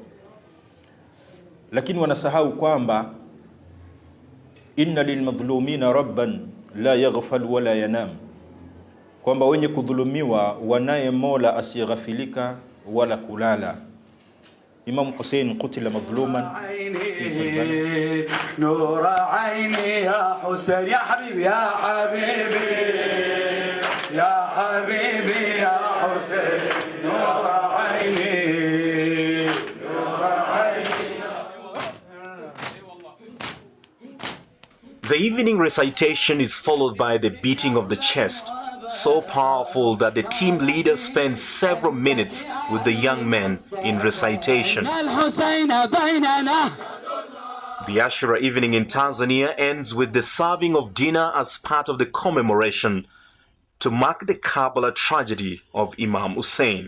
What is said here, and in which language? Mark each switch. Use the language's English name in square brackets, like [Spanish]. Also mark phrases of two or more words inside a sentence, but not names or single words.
[Swahili] Lakini wanasahau kwamba [Arabic] إن للمظلومين ربا لا يغفل ولا ينام, [Swahili] kwamba wenye kudhulumiwa wanaye Mola asiyeghafilika wala kulala. [Arabic] إمام حسين قتل مظلوما نور عيني يا حسين يا حبيبي يا حبيبي يا حبيبي يا حسين نور عيني نور عيني. [English] The evening recitation is followed by the beating of the chest, so powerful that the team leader spends several minutes with the young men in recitation. The Ashura evening in Tanzania ends with the serving of dinner as part of the commemoration to mark the Karbala tragedy of Imam Hussein.